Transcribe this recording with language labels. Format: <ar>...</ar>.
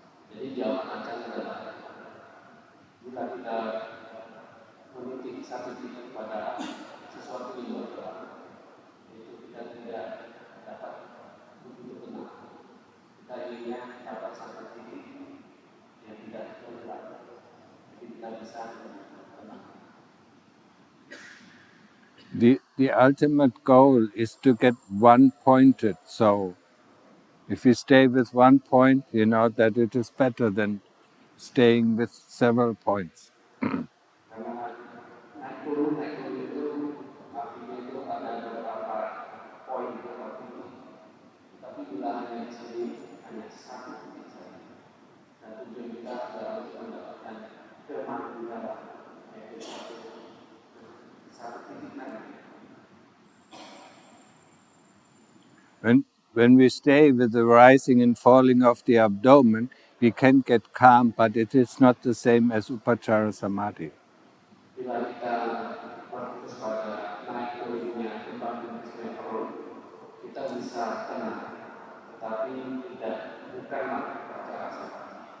<id>Jadi jawaban Acan adalah jika kita menitik satu titik pada sesuatu yang bergerak, itu kita tidak dapat begitu tenang. Kita inginnya dapat satu titik yang tidak bergerak, jadi kita bisa tenang.</id> <en>The ultimate goal is to get one pointed. So if you stay with one point, you know that it is better than staying with several points.</en> <id>Karena naik turun itu artinya itu ada beberapa poin atau titik, tapi bila hanya di sini hanya satu titik saja. Dan tujuan kita adalah untuk mendapatkan kemanduran, yaitu satu titik lagi.</id> <en>When we stay with the rising and falling of the abdomen, we can get calm, but it is not the same as Upachara Samadhi.</en> <id>Bila kita berfokus pada naik turunnya kembang dan perut, kita bisa tenang, tetapi bukanlah Upachara Samadhi.</id>